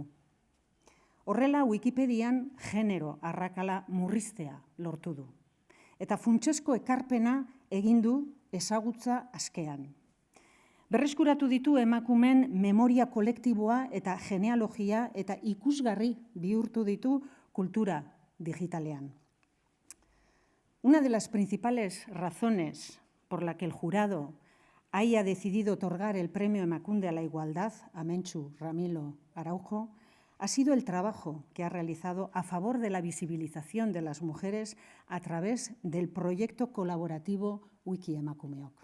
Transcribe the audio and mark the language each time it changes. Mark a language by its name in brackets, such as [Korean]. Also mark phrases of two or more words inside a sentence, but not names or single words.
[Basque] Horrela, Wikipedian genero arrakala murriztea lortu du. Eta funtsezko ekarpena egin du ezagutza askean. Berreskuratu ditu emakumeen memoria kolektiboa eta genealogia eta ikusgarri bihurtu ditu kultura digitalean. [Spanish] Una de las principales razones por la que el jurado haya decidido otorgar el premio Emakunde a la Igualdad a Mentxu Ramilo Araujo ha sido el trabajo que ha realizado a favor de la visibilización de las mujeres a través del proyecto colaborativo Wiki Emakumeok.